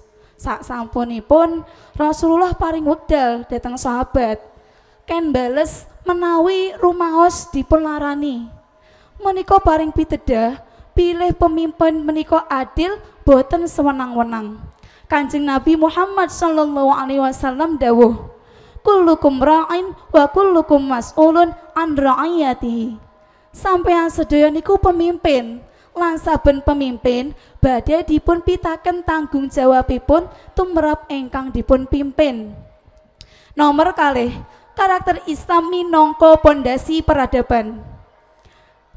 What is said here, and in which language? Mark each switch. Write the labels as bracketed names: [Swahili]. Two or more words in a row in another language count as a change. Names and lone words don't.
[Javanese] Sak sampunipun Rasulullah paring wekdal dhateng sahabat, ken bales menawi rumaos dipun larani. Menika paring pitedah pilih pemimpin menika adil boten sewenang-wenang. [Arabic] Kanjeng Nabi Muhammad صلى الله عليه وسلم dawuh, كلكم راع وكلكم مسؤول عن رعيته. [Javanese] Sampeyan sedaya niku pemimpin, lan saben pemimpin badhe dipun pitaken tanggung jawabipun tumrap ingkang dipun pimpin. Nomor kalih, karakter Islam minangka pondasi peradaban.